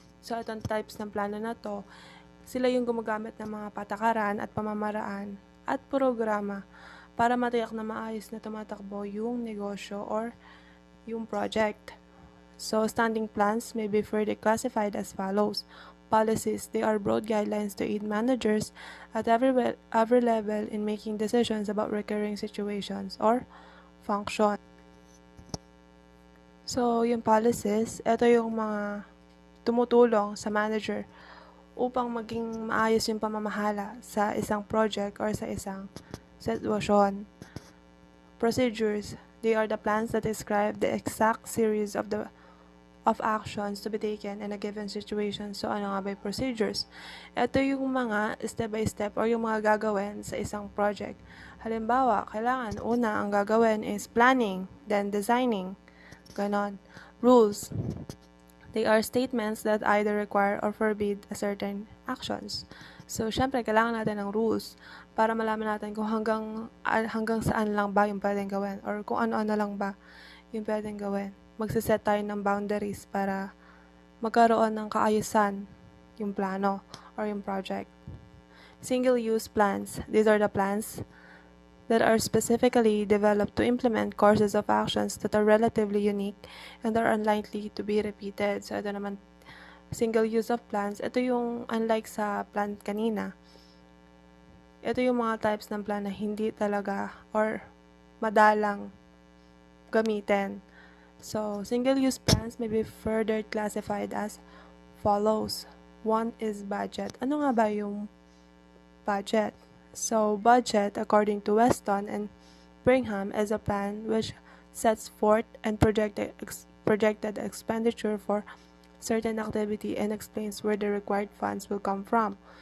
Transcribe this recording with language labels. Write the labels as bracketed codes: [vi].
[tl] So itong types ng plano na to, sila yung gumagamit ng mga patakaran at pamamaraan at programa para matiyak na maayos na tumatakbo yung negosyo or yung project. [en] So standing plans may be further classified as follows. Policies, they are broad guidelines to aid managers at every level in making decisions about recurring situations or function. [tl] So, yung policies, ito yung mga tumutulong sa manager upang maging maayos yung pamamahala sa isang project or sa isang sitwasyon. [en] Procedures, they are the plans that describe the exact series of actions to be taken in a given situation. [tl] So, ano nga ba yung procedures? Ito yung mga step by step or yung mga gagawin sa isang project. Halimbawa, kailangan una ang gagawin is [en] planning, then designing. [tl] Ganon. Rules. [en] They are statements that either require or forbid a certain actions. [tl] So, syempre, kailangan natin ng rules para malaman natin kung hanggang saan lang ba yung pwedeng gawin or kung ano-ano lang ba yung pwedeng gawin. Magsiset tayo ng boundaries para magkaroon ng kaayusan yung plano or yung project. [en] Single-use plans. These are the plans that are specifically developed to implement courses of actions that are relatively unique and are unlikely to be repeated. [tl] So, ito naman, single use of plans. Ito yung, unlike sa plan kanina, ito yung mga types ng plan na hindi talaga or madalang gamitin. [en] So, single-use plans may be further classified as follows. One is budget. [tl] Ano nga ba yung budget? [en] So, budget, according to Weston and Brigham, is a plan which sets forth and projected expenditure for certain activity and explains where the required funds will come from.